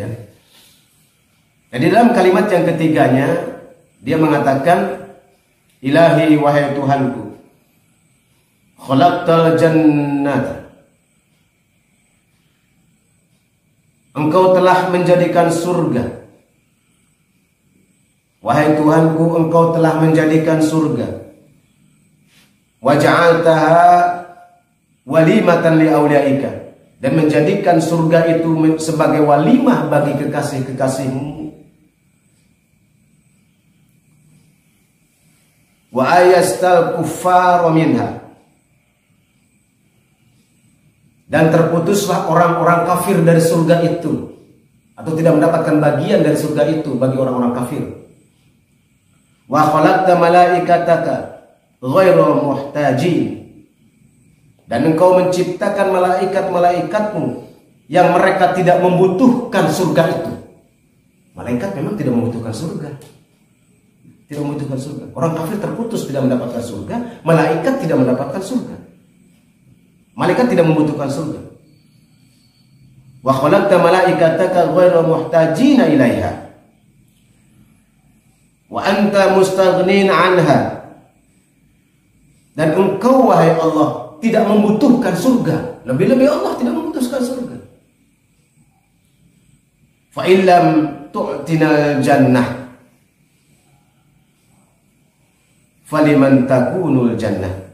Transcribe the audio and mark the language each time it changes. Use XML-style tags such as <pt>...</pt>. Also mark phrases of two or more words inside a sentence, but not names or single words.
<id>Jadi dalam kalimat yang ketiganya dia mengatakan, Ilahi wahai Tuhanku,</id> <ar>خلقت الجنة,</ar> <id>Engkau telah menjadikan surga. Wahai Tuhanku, Engkau telah menjadikan surga.</id> <ar>وجعلتها وليمة لأوليائك,</ar> <id>dan menjadikan surga itu sebagai walimah bagi kekasih-kekasih-Mu.</id> <ar>وأيست الكفار منها,</ar> <id>dan terputuslah orang-orang kafir dari surga itu, atau tidak mendapatkan bagian dari surga itu bagi orang-orang kafir.</id> <ar>وخلقت ملائكتك غير محتاجين,</ar> <id>dan Engkau menciptakan malaikat-malaikatmu yang mereka tidak membutuhkan surga itu. Malaikat memang tidak membutuhkan surga. Tidak membutuhkan surga. Orang kafir terputus tidak mendapatkan surga, malaikat tidak mendapatkan surga. Malaikat tidak membutuhkan surga.</id> <ar>وخلقت ملائكتك غير محتاجين إليها وأنت مستغن عنها,</ar> <id>dan Engkau wahai Allah tidak membutuhkan surga. Lebih-lebih Allah tidak membutuhkan surga.</id> <ar>فإن لم تعطنا الجنة فلمن تكون الجنة.</ar>